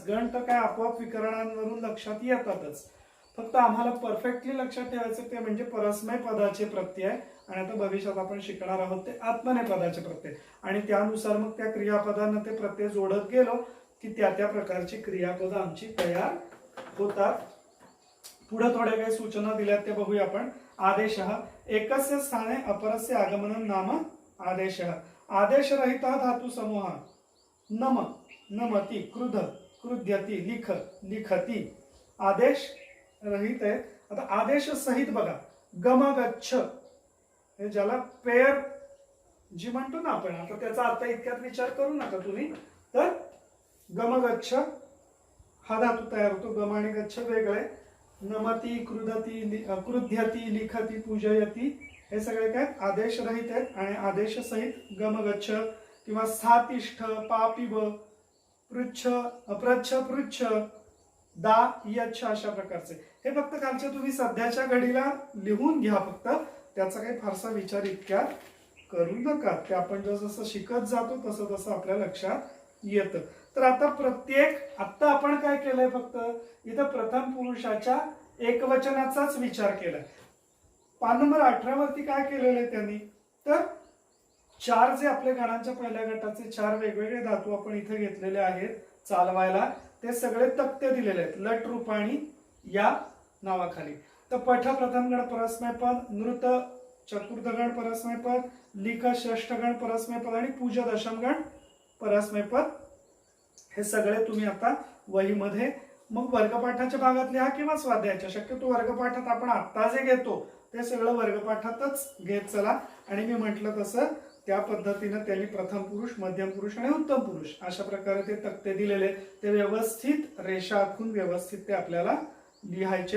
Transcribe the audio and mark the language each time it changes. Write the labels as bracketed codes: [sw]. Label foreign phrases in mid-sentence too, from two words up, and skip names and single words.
[mr] गण तर काय आपोआप विकरणांवरून लक्षात येतातच. फक्त आम्हाला परफेक्टली लक्षात ठेवायचं ते म्हणजे परस्मय पदाचे प्रत्यय, आणि आता भविष्यात आपण शिकणार आहोत ते आत्मनेय पदाचे प्रत्यय, आणि त्यानुसार मग त्या क्रियापदांना ते प्रत्यय जोडत गेलो की त्या त्या प्रकारची क्रियापद आमची तयार होतात. पुढे थोड्या काही सूचना दिल्यात ते बघूया आपण. [sa] आदेशः एकस्य स्थाने अपरस्य आगमनं नाम आदेशः. आदेशरहितः धातु समूह नम, नमति, क्रुध, क्रुध्यति, लिख, लिखति. [mr] आदेश रहित आहे. आता आदेश सहित बघा, गम गच्छ, हे ज्याला पेयर जी म्हणतो ना आपण, आता त्याचा आता इतक्यात विचार करू नका तुम्ही. तर गम गच्छ हा धातू तयार होतो. गम आणि गच्छ वेगळे. नमती, क्रुधती, क्रुध्यती, लिखती, पूजयती हे सगळे काय आदेश रहित आहेत, आणि आदेश सहित गम गच्छ किंवा स्थातिष्ठ, पापिब, पृच्छ, अप्रच्छ, पृच्छ, दा, यच्छ अशा प्रकारचे. हे फक्त खालचे तुम्ही सध्याच्या घडीला लिहून घ्या, फक्त त्याचा काही फारसा विचार इतक्या करू नका. ते आपण जसं शिकत जातो तसं तसं आपल्या लक्षात येतं. तर आता प्रत्येक, आता आपण काय केलंय, फक्त इथं प्रथम पुरुषाच्या एकवचनाचाच विचार केलाय. पान नंबर 18 वरती काय केलेलं आहे त्यांनी, तर चार जे आपल्या गणांच्या पहिल्या गटाचे चार वेगवेगळे धातू आपण इथे घेतलेले आहेत चालवायला, ते सगळे तक्ते दिलेले आहेत [sa] लट रूपाणी [mr] या नावाखाली. तर पठ प्रथम गण परस्मैपद, नृत चतुर्थ गण परस्मैपद, लिख षष्ठ गण परस्मैपद, आणि पूज दशम गण परस्मैपद. हे सगळे तुम्ही आता वहीमध्ये मग वर्गपाठाच्या भागात लिहा किंवा स्वाध्यायाच्या. शक्यतो वर्गपाठात आपण आता जे घेतो ते सगळं वर्गपाठातच घेत चला. आणि मी म्हटलं तसं त्या पद्धतीने त्यांनी प्रथम पुरुष, मध्यम पुरुष आणि उत्तम पुरुष अशा प्रकारे ते तक्ते दिलेले, ते व्यवस्थित रेषा आखून व्यवस्थित ते आपल्याला लिहायचे.